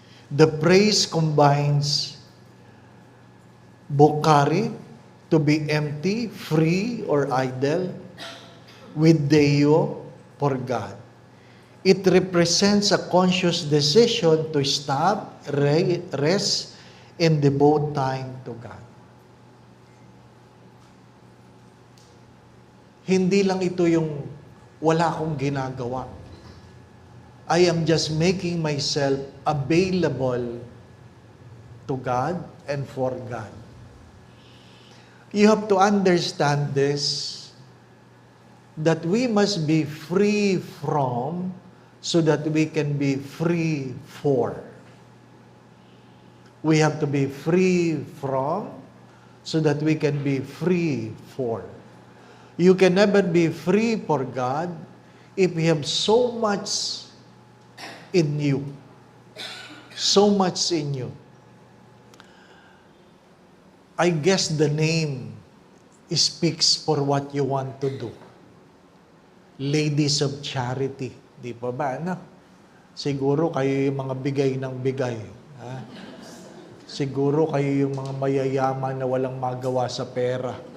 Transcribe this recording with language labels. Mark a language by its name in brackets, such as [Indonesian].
[English] The praise combines Bokari, to be empty, free, or idle. with Deo for God. It represents a conscious decision to stop, rest, and devote time to God. [Filipino] Hindi lang ito yung wala akong ginagawa. [English] I am just making myself available to God and for God. You have to understand this, that we must be free from so that we can be free for. We have to be free from so that we can be free for. You can never be free for God if you have so much in you. So much in you. I guess the name speaks for what you want to do. [Filipino] Ladies of Charity. Di pa ba, ano? Siguro kayo yung mga bigay ng bigay. Ha? Siguro kayo yung mga mayayaman na walang magawa sa pera.